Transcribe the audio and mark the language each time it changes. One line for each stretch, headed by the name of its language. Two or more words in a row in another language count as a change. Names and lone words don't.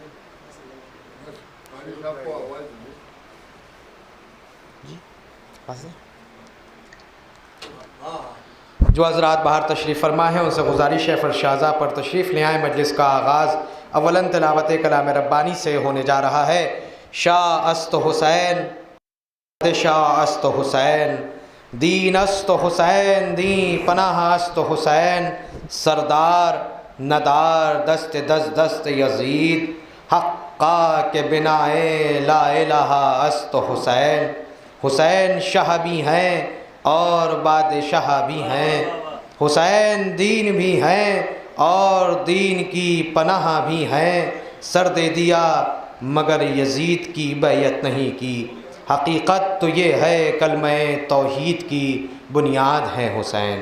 Urdu: جو حضرات باہر تشریف فرما ہیں ان سے گزارش ہے فرش اعضاء پر تشریف لے آئیں۔ مجلس کا آغاز اولاً تلاوت کلام ربانی سے ہونے جا رہا ہے۔
Persian: شاہ است حسین شاہ است حسین، دین است حسین، دین پناہ است حسین، سردار ندار دست دست دست یزید، حقا کے بنائے لا الہ است حسین۔
Urdu: حسین شاہ بھی ہیں اور بادشاہ بھی ہیں، حسین دین بھی ہیں اور دین کی پناہ بھی ہیں، سر دے دیا مگر یزید کی بیعت نہیں کی، حقیقت تو یہ ہے کلمہ توحید کی بنیاد ہے حسین۔